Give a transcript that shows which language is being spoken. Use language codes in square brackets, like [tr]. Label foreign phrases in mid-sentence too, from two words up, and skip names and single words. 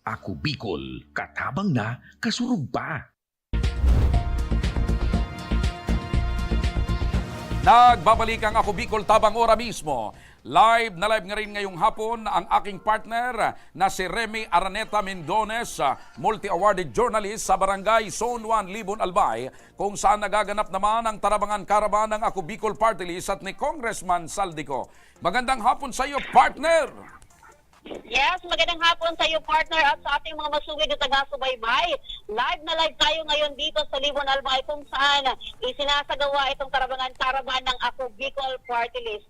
[bik] Ako Bicol, katabang na, kasurug pa. [tl] Nagbabalik ang Ako Bicol tabang ora mismo. Live na live nga rin ngayong hapon ang aking partner na si Remy Araneta Mendones, multi-awarded journalist sa Barangay Zone 1, Libon, Albay, kung saan nagaganap naman ang tarabangan karaban ng Ako Bicol Party List at ni Congressman Saldico. Magandang hapon sa iyo, partner! Yes, magandang hapon sa iyo, partner, at sa ating mga masugid na taga-subaybay. Live na live tayo ngayon dito sa Libon, Albay, kung saan isinasagawa itong karaban ng Ako Bicol Party List.